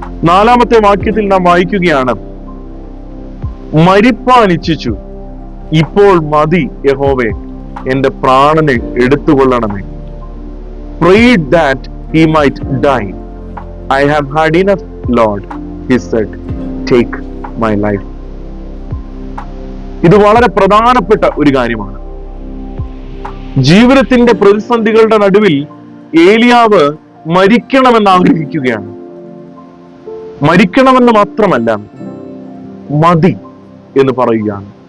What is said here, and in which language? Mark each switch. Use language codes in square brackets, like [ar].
[ml] 4-ാമത്തെ വാക്യത്തിൽ നാം വായിക്കുകയാണ്, മരിപ്പാൻ ഇച്ഛിച്ചു, ഇപ്പോൾ മതി യഹോവേ, എന്റെ പ്രാണനെ എടുത്തുകൊള്ളണമേ. [en] Prayed that he might die. I have had enough Lord, he said, take my life. [ml] ഇത് വളരെ പ്രധാനപ്പെട്ട ഒരു കാര്യമാണ്. ജീവിതത്തിന്റെ പ്രതിസന്ധികളുടെ നടുവിൽ ഏലിയാവ് മരിക്കണമെന്ന് ആഗ്രഹിക്കുകയാണ്. മരിക്കണമെന്ന് മാത്രമല്ല, മതി എന്ന് പറയുകയാണ്.